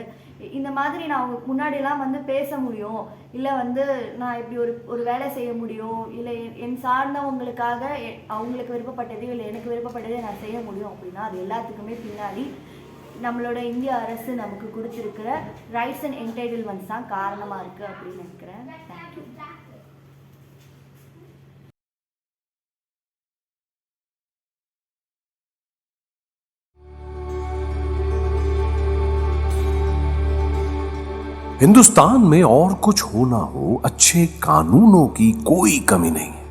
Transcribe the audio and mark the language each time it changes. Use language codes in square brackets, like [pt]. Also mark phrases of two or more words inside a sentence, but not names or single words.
[ta] இந்த மாதிரி நான் அவங்க முன்னாடியெல்லாம் வந்து பேச முடியும், இல்லை வந்து நான் இப்படி ஒரு வேலை செய்ய முடியும், இல்லை என் சார்ந்தவங்களுக்காக அவங்களுக்கு விருப்பப்பட்டதையோ இல்லை எனக்கு விருப்பப்பட்டதை நான் செய்ய முடியும் அப்படின்னா அது எல்லாத்துக்குமே பின்னாடி நம்மளோட இந்திய அரசு நமக்கு கொடுத்துருக்கிற [en] rights and entitlements [ta] தான் காரணமாக இருக்குது அப்படின்னு நினைக்கிறேன். தேங்க்யூ. [hi] हिंदुस्तान में और कुछ हो ना हो, अच्छे कानूनों की कोई कमी नहीं है।